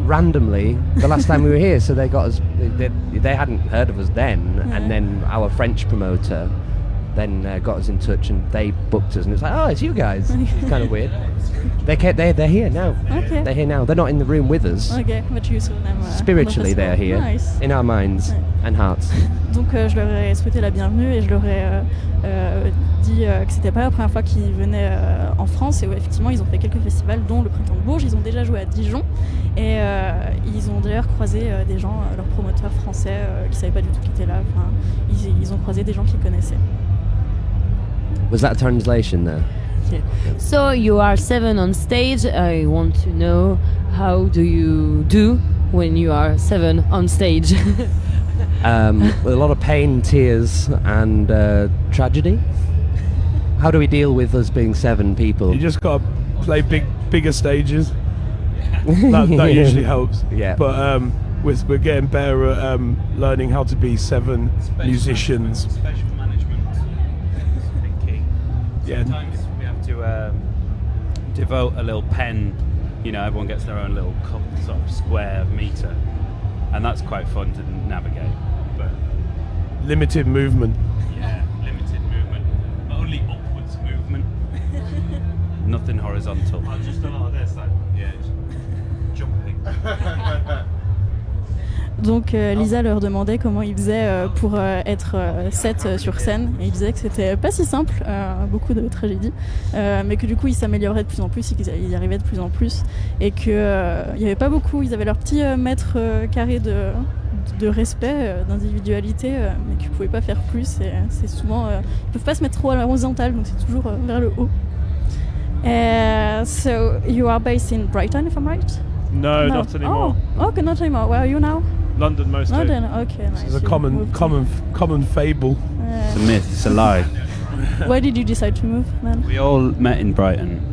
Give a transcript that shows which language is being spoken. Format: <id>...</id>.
<en>Randomly, the last time we were here, so they got us. They hadn't heard of us then, Yeah. and then our French promoter then got us in touch, and they booked us, and it's like, oh, it's you guys. It's kind of weird. They're here now. Okay. They're here now. They're not in the room with us. Okay, but you saw them. Spiritually, on the they're festival. here Nice. in our minds and hearts.</en> <fr>Donc je leur ai souhaité la bienvenue et je leur ai dit que c'était pas la première fois qu'ils venaient en France et effectivement ils ont fait quelques festivals dont le Printemps de Bourges, ils ont déjà joué à Dijon et ils ont d'ailleurs croisé des gens, leurs promoteurs français qui savaient pas du tout qu'ils étaient là, enfin, ils ont croisé des gens qu'ils connaissaient.</fr> <en>Was that a translation there? Yeah. So you are 7 on stage. I want to know, how do you do when you are 7 on stage? With a lot of pain, tears, and tragedy. How do we deal with us being 7 people? You just gotta play bigger stages. That usually helps. Yeah. But we're getting better at learning how to be 7 musicians. Spatial management is key. Yeah. Sometimes we have to devote a little pen. You know, everyone gets their own little sort of square meter, and that's quite fun to navigate. But Limited movement. yeah, limited movement, but only upwards movement. Nothing horizontal. I just done all this, like jumping.</en> <fr>Donc Lisa leur demandait comment ils faisaient pour être 7 sur scène et ils disaient que c'était pas si simple, beaucoup de tragédies, mais que du coup ils s'amélioraient de plus en plus et qu'ils y arrivaient de plus en plus et que il y avait pas beaucoup, ils avaient leur petit mètre carré de respect, d'individualité, mais qu'ils pouvaient pas faire plus et c'est souvent ils peuvent pas se mettre trop à l'horizontale donc c'est toujours vers le haut.</fr> <en>So you are based in Brighton, if I'm right? No, not anymore. Oh, okay, not anymore. Where are you now? London mostly. London. Okay, nice. This is a You moved common fable. It's a myth. It's a lie. Why did you decide to move, then? We all met in Brighton,</en>